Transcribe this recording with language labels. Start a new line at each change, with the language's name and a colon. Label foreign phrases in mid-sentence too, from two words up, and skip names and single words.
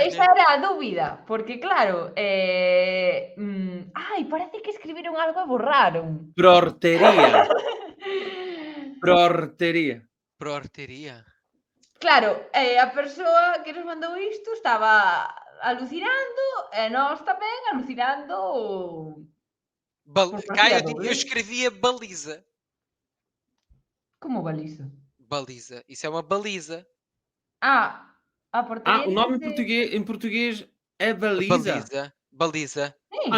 Galician: Esa era a dúbida, porque claro, parece que escribiron algo e borraron. Portería. Portería. Claro, a persoa que nos mandou isto estaba alucinando e nós tamén alucinando.
Portuguese: Eu escrevia baliza. Como baliza? Baliza. Isso é uma baliza.
Galician: Ah, a portería
Portuguese: O nome
Galician: dice...
Portuguese: em português é baliza. Baliza. Sim.